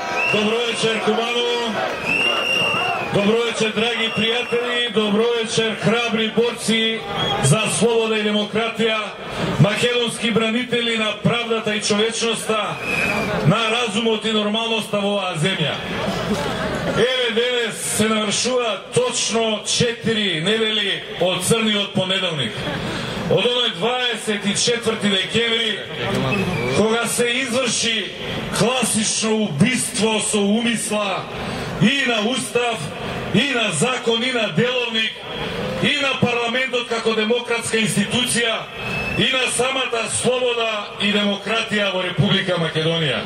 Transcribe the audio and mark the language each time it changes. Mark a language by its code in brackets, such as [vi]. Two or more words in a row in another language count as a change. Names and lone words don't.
[mk] Добро вечер, Куманово. Добро вечер, драги пријатели. Добро вечер, храбри борци за слобода и демократија, македонски бранители на правдата и човечноста, на разумот и нормалност ова земја. Еве денес се навршува точно 4 недели од црниот понеделник. Од оној 24 декември, кога се изврши класично убиство со умисла и на устав, и на закон, и на деловник, и на парламентот како демократска институција, и на самата слобода и демократија во Република Македонија.